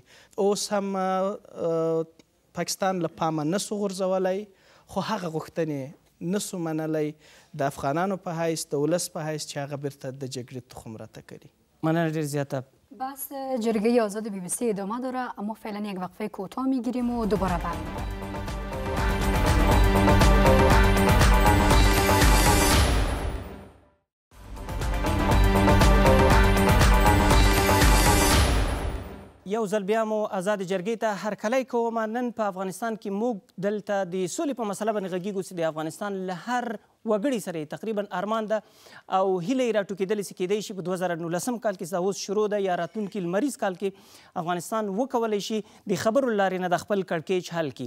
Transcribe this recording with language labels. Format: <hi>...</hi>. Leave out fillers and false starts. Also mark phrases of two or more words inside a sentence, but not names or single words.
<ps>اوس هم پاکستان له پامه نسو غورځولی، خو هغه غوښتنې نسو منلی د افغانانو په حیث، د ولس په حیث چې هغه بیرته د جګړې تخم راته کړي. مننه ډېر زیاته.</ps> <fa>بس جرگه آزاد بی بی سی ادامه داره، اما فعلا یک وقفه کوتاه میگیریم و دوباره برمیگردیم.</fa> <ps>یو ځل بیا مو آزاد جرګې ته هرکلی کوم. نن په افغانستان کې موږ دلته د سولې په مسله باندې غږیږو چې د افغانستان له هر وګړي سره تقریبا ارمان ده او هیله یې راټوکېدلې چې کیدای شي په 2019 کال کې اوس شروع ده یا راتلونکي لمریز کال کې افغانستان وکولی شي د خبرو لارې نه د خپل کړکېچ حل کړي.</ps>